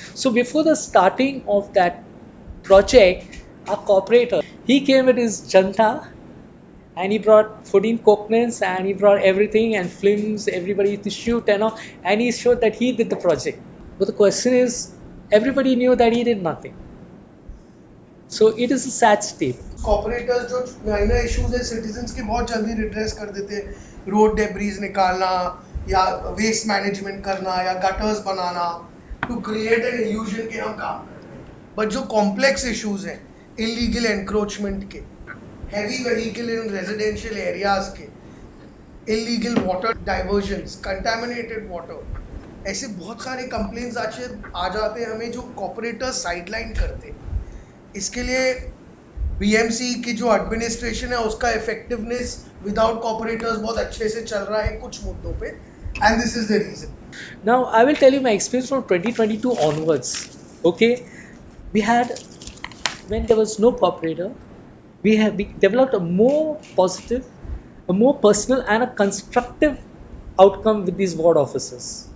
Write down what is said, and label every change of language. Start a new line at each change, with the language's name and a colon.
English: So before the starting of that project, our cooperator, he came with his janta and he brought 14 coconuts and he brought everything and films, everybody to shoot and he showed that he did the project. But the question is, everybody knew that he did nothing. So it is a sad state.
Hindi: Corporators जो minor issues है citizens के बहुत जल्दी redress कर देते हैं, road debris निकालना या वेस्ट मैनेजमेंट करना या gutters banana,
English: to create an illusion
Hindi: के हम काम कर रहे हैं. बट जो कॉम्प्लेक्स इश्यूज हैं, इलीगल एनक्रोचमेंट के,
English: heavy vehicle in residential areas
Hindi: के, illegal water divergence, contaminated water, ऐसे बहुत सारे कंप्लेंट्स आ जाते हैं हमें जो कॉर्पोरेटर साइडलाइन करते हैं. इसके लिए बीएमसी की जो एडमिनिस्ट्रेशन है उसका इफेक्टिवनेस विदाउट कॉर्पोरेटर्स बहुत अच्छे से चल रहा है कुछ मुद्दों पे,
English: And this is the reason. Now, I will tell you my experience from 2022 onwards. Okay, we had, when there was no cooperator, we developed a more positive, a more personal, and a constructive outcome with these ward officers.